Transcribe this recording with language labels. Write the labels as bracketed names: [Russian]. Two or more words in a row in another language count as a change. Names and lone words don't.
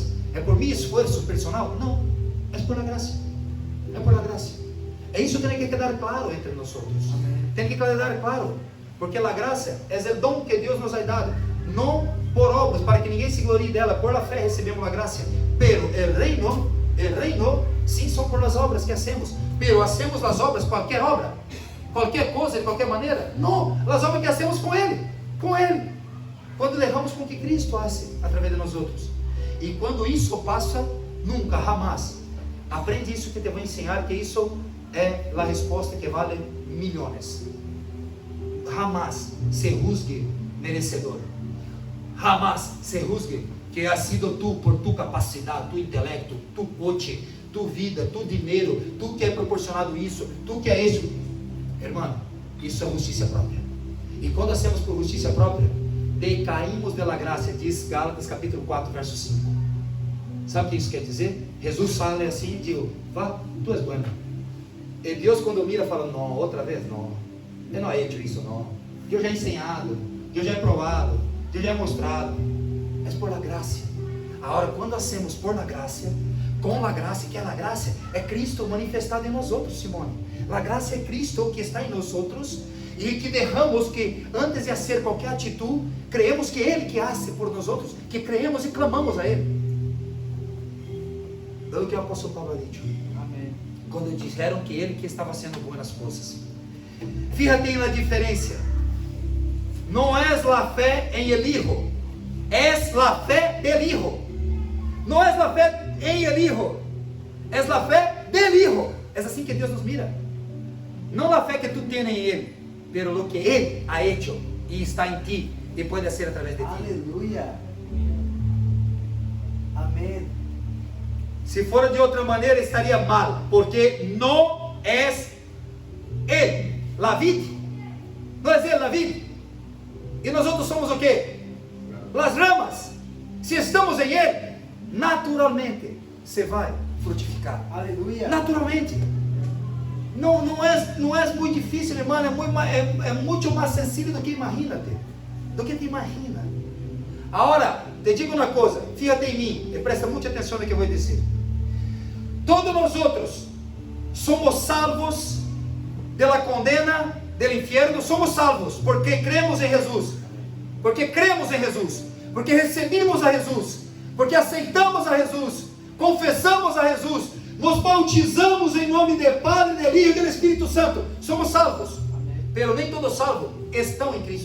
[Portuguese] É por meu esforço personal? Não, é [Spanish] por la [Portuguese] graça. É [Spanish] por la [Portuguese] graça. É isso que tem que quedar claro entre nós. Tem que quedar claro, porque a graça é o dom que Deus nos [Spanish] ha dado, [Portuguese] não por obras, para que ninguém se glorie dela. [Spanish] Por la [Portuguese] fé recebemos a graça, [Spanish] pero el reino, [Portuguese] sim, são [Spanish] por las obras que hacemos, pero hacemos [Portuguese] as obras, qualquer obra, qualquer coisa, de qualquer maneira? Não, as obras que hacemos com Ele, quando erramos com o que Cristo hace através de nós outros. E quando isso passa, nunca, jamais, aprende isso que te vou ensinar, que isso é a resposta que vale milhões. Jamais se juzgue merecedor, jamais se juzgue que [Spanish] ha sido tu, [Portuguese] por tu capacidade, tu intelecto, tu coche, tu vida, tu dinheiro, tu que é proporcionado isso, tu que é isso. Irmão, isso é justiça própria. E quando hacemos por justiça própria, decaímos da graça, diz Gálatas capítulo 4, verso 5. Sabe o que isso quer dizer? Jesus fala assim e diz: vá, tu és bueno. E Deus, quando mira, fala: não, outra vez não, eu não [Spanish] he hecho [Portuguese] isso, não. Deus já é ensinado, Deus já é provado, Deus já é mostrado. É [Spanish] por la [Portuguese] graça. Agora, quando hacemos [Spanish] por la [Portuguese] graça, com la graça, que a graça é Cristo manifestado em nós outros, Simone. A graça é Cristo que está em nós outros, e que derramos que antes de fazer qualquer atitude, creemos que Ele que hace por nós outros, que creemos e clamamos a Ele. É o que o apóstolo Paulo [Spanish] ha dicho. [Portuguese] Amém. Quando disseram que Ele que estava fazendo boas coisas. Fíjate na diferença. Não é a fé em [Spanish] el Hijo, [Portuguese] é a fé [Spanish] del Hijo. [Portuguese] Não é a fé em [Spanish] el Hijo, [Portuguese] é a fé [Spanish] del Hijo. [Portuguese] É assim que Deus nos mira. Não a fé que tu tens em Ele, [Spanish] pero lo que Ele ha hecho [Portuguese] e está em ti e pode ser através de ti. Aleluia. Amém. Se for de outra maneira, estaria mal, porque não é Ele, [Spanish] la vid. [Portuguese] Não é Ele, [Spanish] la vid. [Portuguese] E nós outros somos o quê? [Spanish] Las ramas. [Portuguese] Se estamos em Ele, naturalmente você vai frutificar. Aleluia. Naturalmente. Não é muito difícil, irmão. É muito mais sencillo do que imagina-te. Do que te imagina. Agora, te digo uma coisa. Fíjate em mim e presta muita atenção no que eu vou dizer. Todos nós outros somos salvos [Spanish] de la condena del infierno. [Portuguese] Somos salvos porque cremos em Jesus. Porque cremos em Jesus. Porque recebemos a Jesus. Porque aceitamos a Jesus. Confessamos a Jesus. Nos bautizamos em nome do Pai, do Filho e do Espírito Santo. Somos salvos. Pero nem todos salvos estão em Cristo.